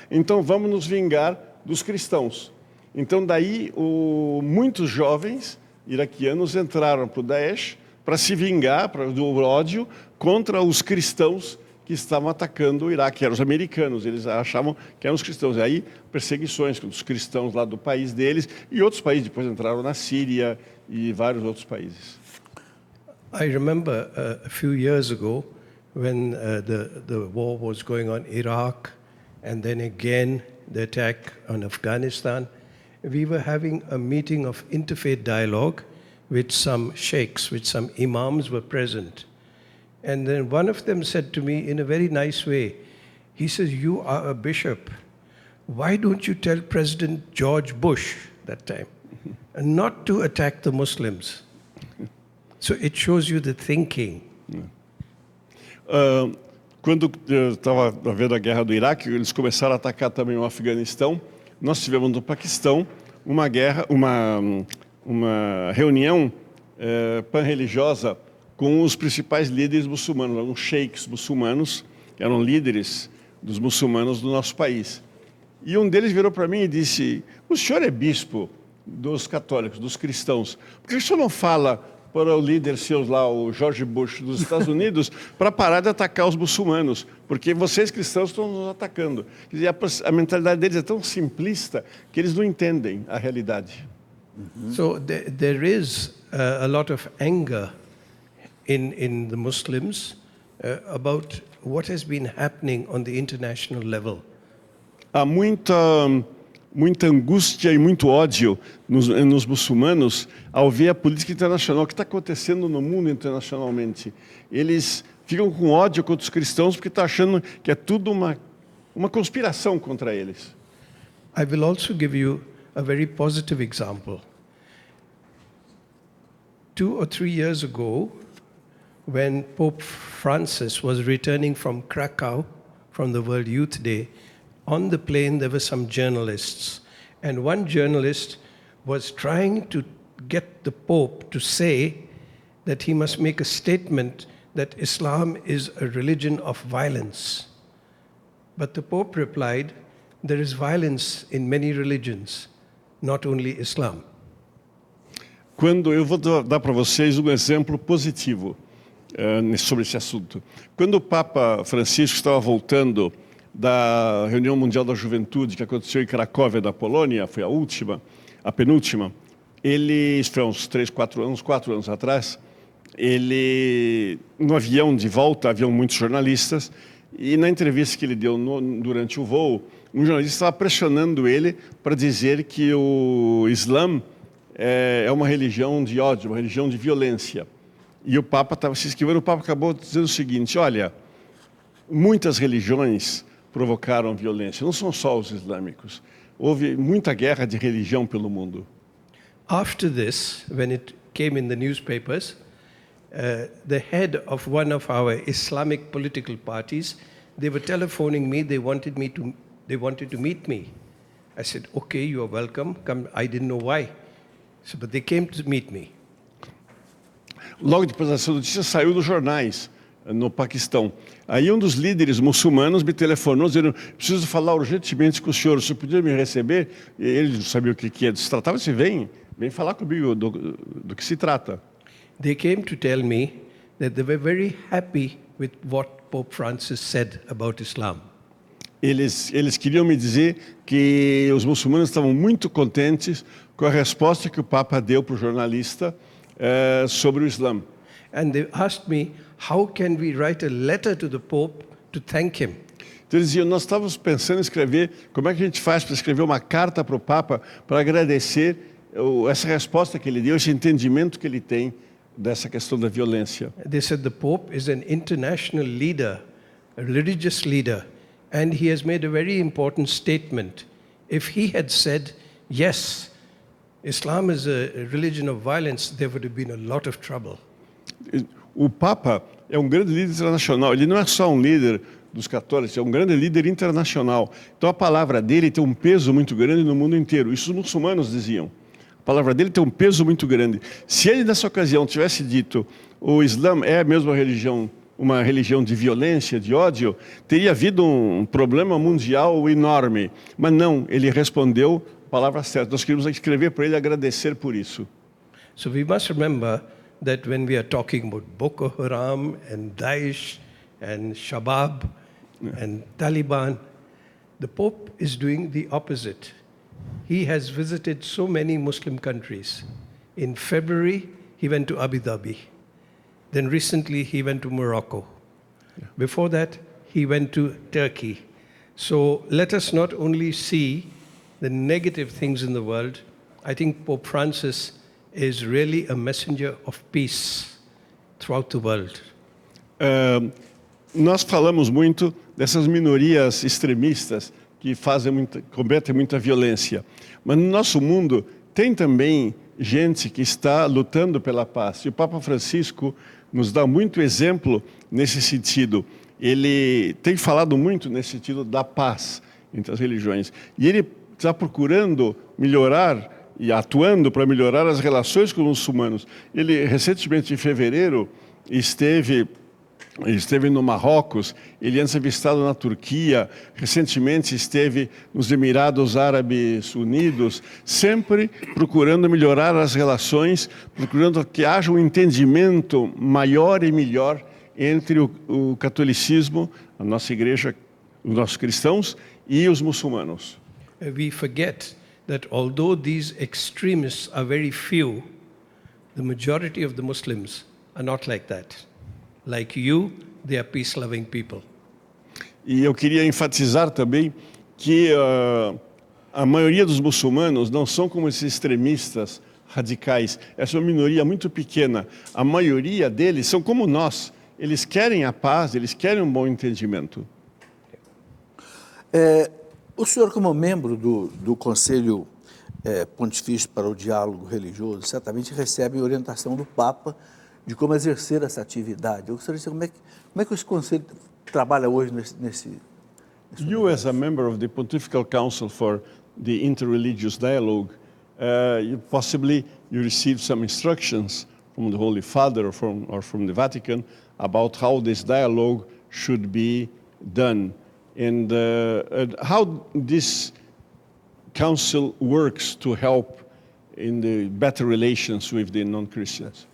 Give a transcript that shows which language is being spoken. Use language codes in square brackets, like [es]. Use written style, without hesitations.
[pt] Então vamos nos vingar dos cristãos. Então daí muitos jovens iraquianos entraram para o Daesh para se vingar do ódio contra os cristãos que estavam atacando o Iraque, eram os americanos, eles achavam que eram os cristãos. E aí, perseguições dos cristãos lá do país deles, e outros países depois entraram na Síria e vários outros países. [en] I remember a few years ago when the war was going on in Iraq and then again the attack on Afghanistan. We were having a meeting of interfaith dialogue with some sheikhs, with some imams were present. And then one of them said to me in a very nice way, he says, "You are a bishop. Why don't you tell President George Bush that time not to attack the Muslims?" So it shows you the thinking. [pt] Quando eu estava vendo a guerra do Iraque, eles começaram a atacar também o Afeganistão. Nós tivemos no Paquistão uma reunião pan-religiosa com os principais líderes muçulmanos, alguns sheiks muçulmanos, que eram líderes dos muçulmanos do nosso país. E um deles virou para mim e disse: "O senhor é bispo dos católicos, dos cristãos, por que o senhor não fala para o líder seu lá, o George Bush dos Estados Unidos, para parar de atacar os muçulmanos, porque vocês cristãos estão nos atacando"? Quer dizer, a mentalidade deles é tão simplista que eles não entendem a realidade. [en] So there is a lot of anger in the Muslims about what has been happening on the international level. [pt] Há muita angústia e muito ódio nos muçulmanos ao ver a política internacional, o que está acontecendo no mundo internacionalmente. Eles ficam com ódio contra os cristãos porque estão achando que é tudo uma conspiração contra eles. [en] I will also give you a very positive example. 2 or 3 years ago, when Pope Francis was returning from Krakow, from the World Youth Day, on the plane there were some journalists, and one journalist was trying to get the Pope to say that he must make a statement that Islam is a religion of violence. But the Pope replied, "There is violence in many religions, not only Islam." [pt] Eu vou dar para vocês um exemplo positivo sobre esse assunto. Quando o Papa Francisco estava voltando da reunião mundial da juventude que aconteceu em Cracóvia, da Polônia, foi a penúltima, ele, foi uns 4 anos atrás, ele, no avião de volta, haviam muitos jornalistas, e na entrevista que ele deu durante o voo, um jornalista estava pressionando ele para dizer que o Islã é uma religião de ódio, uma religião de violência. E o Papa estava se esquivando, o Papa acabou dizendo o seguinte: olha, muitas religiões provocaram violência, não são só os islâmicos. Houve muita guerra de religião pelo mundo. [en] After this, when it came in the newspapers, the head of one of our Islamic political parties, they were telephoning me, they wanted to meet me. I said, "Okay, you are welcome, come." I didn't know why. So, but they came to meet me. [pt] Logo depois dessa notícia saiu dos jornais no Paquistão. Aí um dos líderes muçulmanos me telefonou dizendo: "Preciso falar urgentemente com o senhor podia me receber?" E ele não sabia o que se tratava. Disse: vem falar comigo do que se trata. [en] They came to tell me that they were very happy with what Pope Francis said about Islam. [pt] Eles queriam me dizer que os muçulmanos estavam muito contentes com a resposta que o Papa deu para o jornalista sobre o Islã. [en] And they asked me, how can we write a letter to the Pope to thank him? [pt] Então eles diziam: nós estávamos pensando em escrever, como é que a gente faz para escrever uma carta para o Papa para agradecer essa resposta que ele deu, esse entendimento que ele tem dessa questão da violência. [en] They said the Pope is an international leader, a religious leader, and he has made a very important statement. If he had said, yes, Islam is a religion of violence, there would have been a lot of trouble. [pt] O Papa é um grande líder internacional. Ele não é só um líder dos católicos, é um grande líder internacional. Então a palavra dele tem um peso muito grande no mundo inteiro. Isso os muçulmanos diziam. A palavra dele tem um peso muito grande. Se ele nessa ocasião tivesse dito: o Islã é a mesma religião, uma religião de violência, de ódio, teria havido um problema mundial enorme. Mas não, ele respondeu a palavra certa. Nós queríamos escrever para ele, agradecer por isso. [en] So we must remember that when we are talking about Boko Haram and Daesh and Shabab and Taliban, the Pope is doing the opposite. He has visited so many Muslim countries. In February, he went to Abu Dhabi. Then recently he went to Morocco. Before that, he went to Turkey. So let us not only see the negative things in the world. I think Pope Francis is really a messenger of peace throughout the world. [pt] Nós falamos muito dessas minorias extremistas que cometem muita violência. Mas no nosso mundo tem também gente que está lutando pela paz. E o Papa Francisco nos dá muito exemplo nesse sentido. Ele tem falado muito nesse sentido da paz entre as religiões. E ele está procurando melhorar e atuando para melhorar as relações com os muçulmanos. Ele, recentemente, em fevereiro, esteve no Marrocos, ele antes avistado na Turquia, recentemente esteve nos Emirados Árabes Unidos, sempre procurando melhorar as relações, procurando que haja um entendimento maior e melhor entre o catolicismo, a nossa igreja, os nossos cristãos e os muçulmanos. [en] We forget that although these extremists are very few, the majority of the Muslims are not like that. Like you, they are peace-loving people. [pt] E eu queria enfatizar também que a maioria dos muçulmanos não são como esses extremistas radicais. Essa é uma minoria muito pequena. A maioria deles são como nós. Eles querem a paz, eles querem um bom entendimento. O senhor, como membro do Conselho Pontifício para o Diálogo Religioso, certamente recebe orientação do Papa de como exercer essa atividade. Eu gostaria de saber como é que esse Conselho trabalha hoje nesse [en] You, as a member of the Pontifical Council for the Interreligious Dialogue, possibly you received some instructions from the Holy Father or from the Vatican about how this dialogue should be done. And how this council works to help in the better relations with the non-Christians.